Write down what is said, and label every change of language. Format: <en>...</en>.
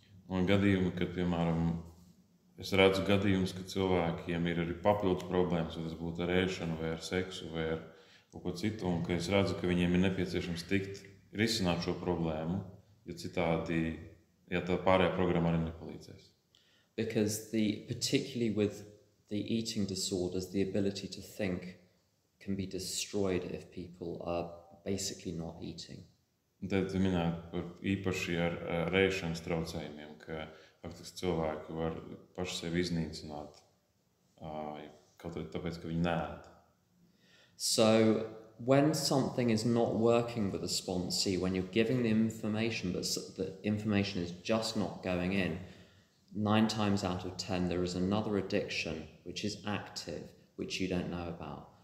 <lv>Un gadījumi, kad, piemēram, es redzu gadījumus, ka cilvēkiem ir arī papildus problēmas, vai tas būtu ar ēšanu, vai ar seksu, vai ar kaut ko citu, un ka es redzu, ka viņiem ir nepieciešams risināt šo problēmu, jo citādi, ja tā pārējā programma arī nepalīdzēs.</lv> <en>Because particularly with the eating disorders, the ability to think can be destroyed if people are basically not eating.</en> <lv>Un tad minēt par īpaši ar ēšanas traucējumiem, ka faktiski cilvēki var paši sevi iznīcināt, kaut arī tāpēc, ka viņi neēd.</lv> <en>So when something is not working with a sponsee, when you're giving the information, but the information is just not going in, 9 times out of 10 there is another addiction which is active, which you don't know about.</en>